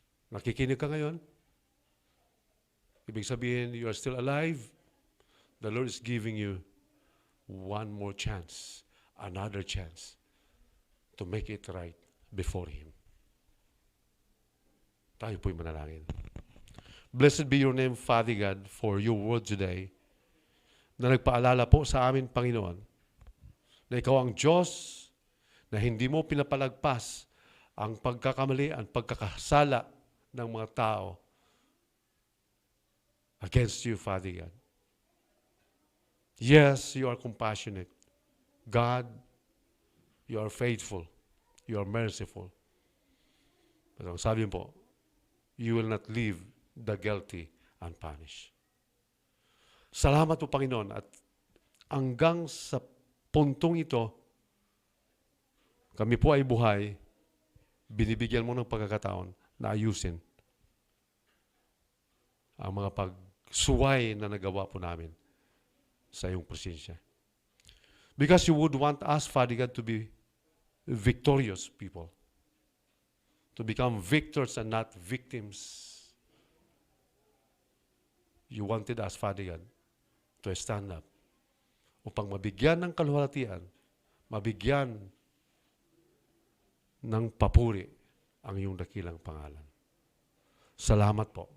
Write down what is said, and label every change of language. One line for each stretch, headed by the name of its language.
Filipino: Nakikinig ka ngayon? Ibig sabihin,
English: you are still alive. The Lord is giving you one more chance, another chance to make it right before Him.
Filipino: Tayo po'y manalangin.
English: Blessed be your name, Father God, for your word today,
Filipino: na nagpaalala po sa amin, Panginoon, na Ikaw ang Diyos na hindi mo pinapalagpas ang pagkakamali, ang pagkakasala ng mga tao
English: against you,
Filipino: Father God.
English: Yes, you are compassionate. God, you are faithful. You are merciful.
Filipino: Pero ang sabi po,
English: you will not leave the guilty unpunished.
Filipino: Salamat po, Panginoon, at hanggang sa puntong ito, kami po ay buhay, binibigyan mo ng pagkakataon na ayusin ang mga pagsuway na nagawa po namin sa iyong presensya.
English: Because you would want us, Father God, to be victorious people. To become victors and not victims. You wanted us, Father God, to stand up
Filipino: upang mabigyan ng kaluwalhatian, mabigyan ng papuri ang iyong dakilang pangalan. Salamat po.